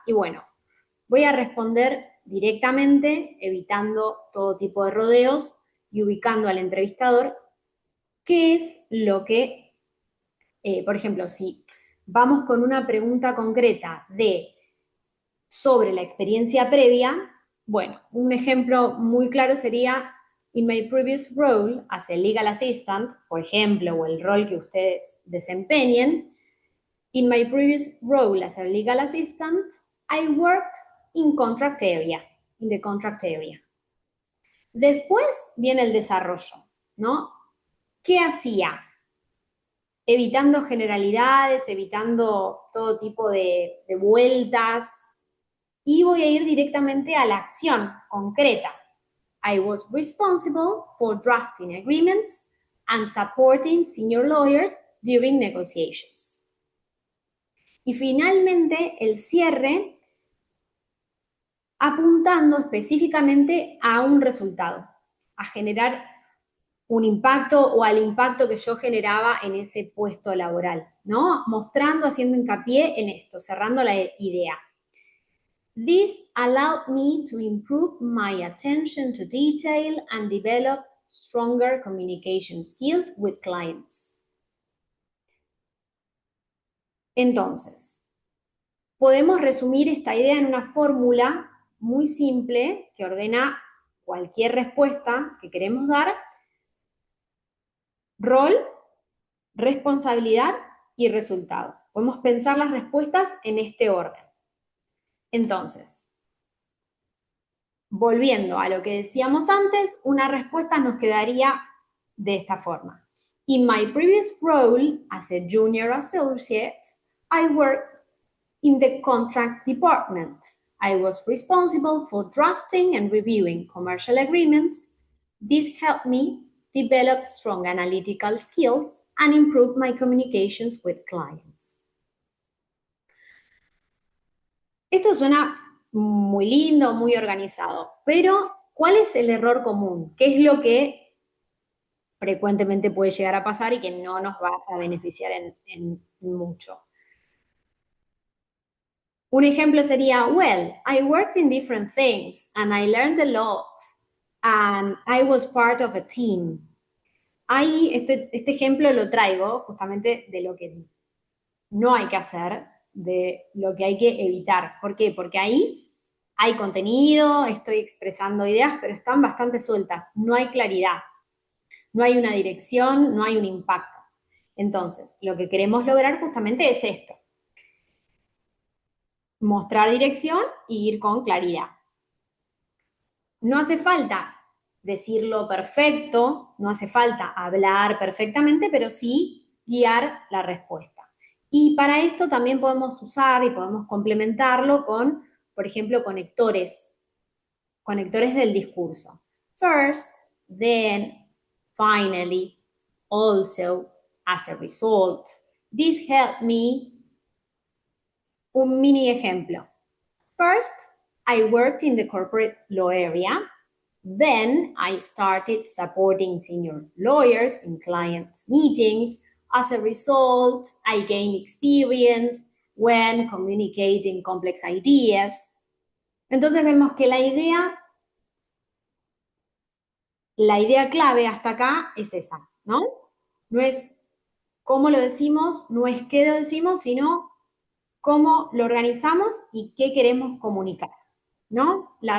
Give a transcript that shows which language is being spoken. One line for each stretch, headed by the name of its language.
Spanish: Y bueno, voy a responder directamente, evitando todo tipo de rodeos y ubicando al entrevistador qué es lo que, por ejemplo, si vamos con una pregunta concreta sobre la experiencia previa, bueno, un ejemplo muy claro sería
English: in my previous role as a legal assistant,
Spanish: por ejemplo, o el rol que ustedes desempeñen.
English: In my previous role as a legal assistant, I worked in the contract area.
Spanish: Después viene el desarrollo, ¿no? ¿Qué hacía? Evitando generalidades, evitando todo tipo de vueltas, y voy a ir directamente a la acción concreta.
English: I was responsible for drafting agreements and supporting senior lawyers during negotiations.
Spanish: Y finalmente el cierre apuntando específicamente a un resultado, a generar un impacto o al impacto que yo generaba en ese puesto laboral, ¿no? Mostrando, haciendo hincapié en esto, cerrando la idea.
English: This allowed me to improve my attention to detail and develop stronger communication skills with clients.
Spanish: Entonces, podemos resumir esta idea en una fórmula muy simple que ordena cualquier respuesta que queremos dar: rol, responsabilidad y resultado. Podemos pensar las respuestas en este orden. Entonces, volviendo a lo que decíamos antes, una respuesta nos quedaría de esta forma.
English: In my previous role as a junior associate, I worked in the contracts department. I was responsible for drafting and reviewing commercial agreements. This helped me develop strong analytical skills and improve my communications with clients.
Spanish: Esto suena muy lindo, muy organizado. Pero, ¿cuál es el error común? ¿Qué es lo que frecuentemente puede llegar a pasar y que no nos va a beneficiar en mucho? Un ejemplo sería,
English: well, I worked in different things and I learned a lot and I was part of a team.
Spanish: Ahí, este ejemplo lo traigo justamente de lo que no hay que hacer, de lo que hay que evitar. ¿Por qué? Porque ahí hay contenido, estoy expresando ideas, pero están bastante sueltas, no hay claridad, no hay una dirección, no hay un impacto. Entonces, lo que queremos lograr justamente es esto, mostrar dirección e ir con claridad. No hace falta decirlo perfecto, no hace falta hablar perfectamente, pero sí guiar la respuesta. Y para esto también podemos usar y podemos complementarlo con, por ejemplo, conectores del discurso.
English: First, then, finally, also, as a result. This helped me.
Spanish: Un mini ejemplo.
English: First, I worked in the corporate law area. Then I started supporting senior lawyers in client meetings. As a result, I gained experience when communicating complex ideas.
Spanish: Entonces vemos que la idea clave hasta acá es esa, ¿no? No es cómo lo decimos, no es qué lo decimos, sino cómo lo organizamos y qué queremos comunicar, ¿no?